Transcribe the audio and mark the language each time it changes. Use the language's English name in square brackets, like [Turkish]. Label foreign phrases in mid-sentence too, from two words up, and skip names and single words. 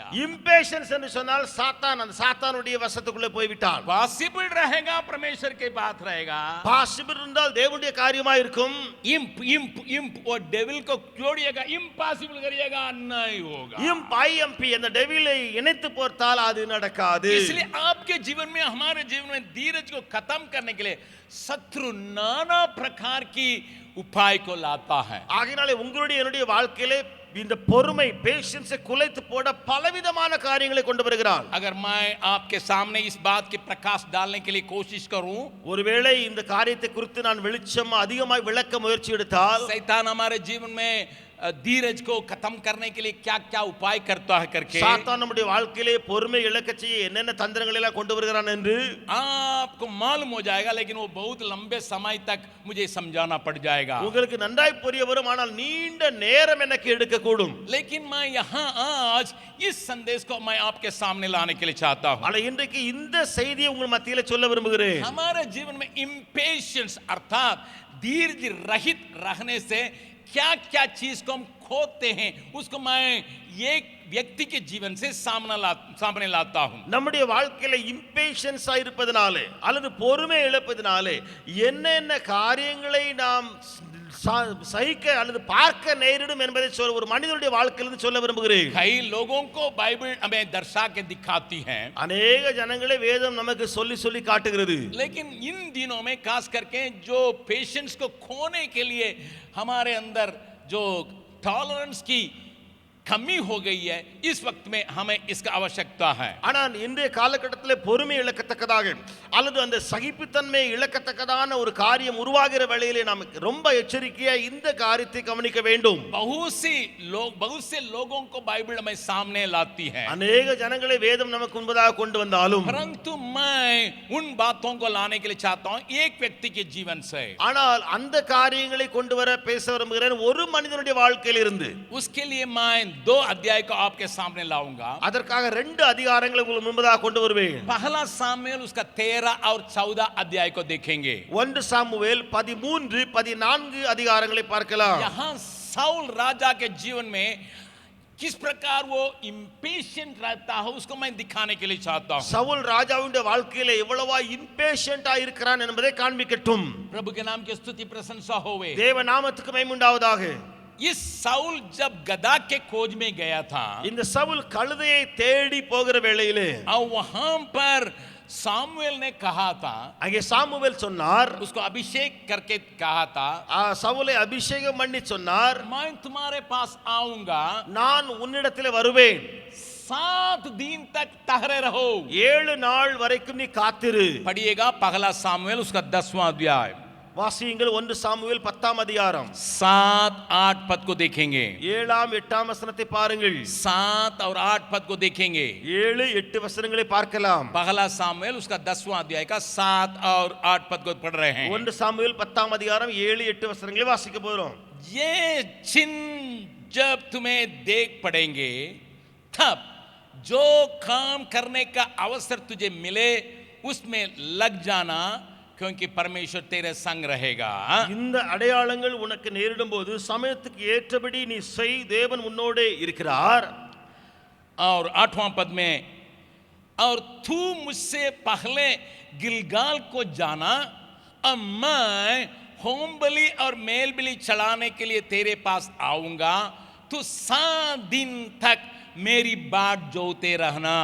[Tamil] இம்பேஷன்ஸ் என்று சொன்னால் சாத்தான் அந்த சாத்தானுடைய வசத்துக்குள்ளே போய் விட்டான். [Hindi] पॉसिबल रहेगा, परमेश्वर के बात रहेगा। [Tamil] பாசிபிள் இருந்தால் தேவனுடைய காரியமா இருக்கும். [Hindi] इम्प इम्प इम्प और डेविल को जोड़िएगा, इम्पॉसिबल करिएगा, नहीं होगा। [Tamil] IMP அந்த டெவிலை இணைத்து போர்த்தால் அது நடக்காது. [Hindi] इसलिए आपके जीवन में, हमारे जीवन में धीरज को खत्म करने के लिए शत्रु नाना प्रकार की उपाय को लाता है। [Tamil] ஆகையாலே உங்களுடைய என்னுடைய வாழ்க்கையிலே இந்த பொறுமை பேஷன்ஸை குலைத்து போட பலவிதமான காரியங்களை கொண்டு வருகிறார். [Hindi] अगर मैं आपके सामने इस बात की प्रकाश डालने के लिए कोशिश करूं, [Tamil] ஒருவேளை இந்த காரியத்தை குறித்து நான் வெளிச்சம் அதிகமாக விளக்க முயற்சி எடுத்தால் [Hindi] शैतान हमारे जीवन में धीरज को खत्म करने के लिए क्या क्या उपाय करता है करके [Tamil] சாத்தான் நம்முடைய வாழ்க்கையிலே பொறுமை இழக்க செய்ய என்னென்ன தந்திரங்களை எல்லாம் கொண்டு வருகிறான் என்று [Hindi] आपको मालूम हो जाएगा, लेकिन वो बहुत लंबे समय तक मुझे समझाना पड़ जाएगा। [Tamil] உங்களுக்கு நன்றாய் புரிய வரும், ஆனால் நீண்ட நேரம் எனக்கு எடுக்க கூடும். [Hindi] लेकिन मैं यहाँ आज इस संदेश को मैं आपके सामने लाने के लिए चाहता हूँ। [Tamil] ஆனால் இன்றைக்கு இந்த செய்தியை உங்கள் மத்தியில சொல்ல விரும்புகிறேன். [Hindi] हमारे जीवन में इम्पेशेंस अर्थात धीरज रहित रहने से क्या क्या चीज को हम खोते हैं, उसको मैं एक व्यक्ति के जीवन से सामने लाता हूं। [Tamil] நம்முடைய வாழ்க்கையில இம்பேஷன்ஸா இருப்பதனாலே அல்லது பொறுமை இழப்பதனாலே என்னென்ன காரியங்களை நாம் சகிக்க அல்லது பார்க்க நேரிடும் என்பதை ஒரு மனிதனுடைய வாழ்க்கையிலிருந்து சொல்ல விரும்புகிறேன். [Hindi] कई लोगों को बाइबल हमें दर्शा के दिखाती है, [Tamil] अनेक ஜனங்களை வேதம் நமக்கு சொல்லி சொல்லி காட்டுகிறது. [Hindi] लेकिन इन दिनों में खास करके जो पेशेंस को खोने के लिए हमारे अंदर जो टॉलरेंस की कमी हो गई है, इस वक्त में हमें इसका आवश्यकता है। [Tamil] ஆனால் இன்றைய காலகட்டத்திலே பொறுமை இழக்கத்தக்கதாக அல்லது அந்த சகிப்புத்தன்மை இழக்கத்தக்கதான ஒரு காரியம் உருவாகிற வேளையிலே நாம் ரொம்ப எச்சரிக்கையா இந்த காரியத்தை கவனிக்க வேண்டும். [Hindi] बहुत से लोगों को बाइबल हमें सामने लाती है, [Tamil] अनेक ஜனங்களை வேதம் நமக்கு முன்பதாக கொண்டு வந்தாலும் [Hindi] परंतु मैं उन बातों को लाने के लिए चाहता हूं एक व्यक्ति के जीवन से। [Tamil] ஆனால் அந்த காரியங்களை கொண்டு வர பேச விரும்புகிறேன் ஒரு மனிதனுடைய வாழ்க்கையிலிருந்து. [Hindi] उसके लिए मैं 2 अध्याय को आपके सामने लाऊंगा। [Tamil] அதற்காக 2 அதிகாரங்களை உங்களுக்கு முன்பதாக கொண்டு வருவேன். [Hindi] पहला सामुएल उसका 13 और 14 अध्याय को देखेंगे। [Tamil] 1 சாமுவேல் 13 14 அதிகாரங்களை பார்க்கலாம். [Hindi] यहाँ साउल राजा के जीवन में किस प्रकार वो इम्पेशेंट रहता है उसको मैं दिखाने के लिए चाहता हूं। [Tamil] சவுல் ராஜாவுடைய வாழ்க்கையில எவ்வளவா இம்பேஷன்ட்டா இருக்கிறான் என்பதை காண்பிக்கட்டும். [Hindi] प्रभु के नाम की स्तुति प्रशंसा होवे। [Tamil] தேவ நாமத்துக்கு மகிமை உண்டாவதாக. [Hindi] इस साउल जब गधा के खोज में गया था, [Tamil] இந்த சவுல் கழுதையை தேடி போகிற வேளையிலே [Hindi] और वहां पर सामुएल ने कहा था, [Tamil] அங்கே சாமுவேல் சொன்னார், [Hindi] उसको अभिषेक करके कहा था, [Tamil] சவுலை அபிஷேகம் பண்ணி சொன்னார், [Hindi] मैं तुम्हारे पास आऊंगा, [Tamil] நான் உன்னிடத்தில் வருவேன், [Hindi] 7 दिन तक ठहरे रहो, [Tamil] 7 நாள் வரைக்கும் நீ காத்திரு. [Hindi] पढ़िएगा पहला सामुएल उसका 10वां अध्याय, [Tamil] வாசியுங்கள் 1 சாமுவேல் 10ஆம் அதிகாரம் [Hindi] 7-8 पद को देखेंगे। [Tamil] 7ஆம் 8ஆம் வசனத்தை பாருங்கள். [Hindi] 7 और 8 पद को देखेंगे। [Tamil] 7-8 வசனங்களை பார்க்கலாம். [Hindi] पहला सामुएल उसका 10वां अध्याय का 7 और 8 पद को पढ़ रहे हैं। [Tamil] 1 சாமுவேல் 10ஆம் அதிகாரம் 7-8 வசனங்களை வாசிக்க போறோம். [Hindi] ये चिन्ह जब तुम्हें देख पड़ेंगे, तब जो काम करने का अवसर तुझे मिले उसमें लग जाना, क्योंकि परमेश्वर तेरे संग रहेगा। [Tamil] இந்த அடையாளங்கள் உனக்கு நேரிடும் போது சமயத்துக்கு ஏற்றபடி நீ செய், தேவன் உன்னோடே இருக்கிறார். [Hindi] और 8वां पद में, और तू मुझसे पहले गिलगाल को जाना, अब मैं होम बलि और मेल बलि चढ़ाने के लिए तेरे पास आऊंगा, तू 7 दिन तक मेरी बाट जोते रहना।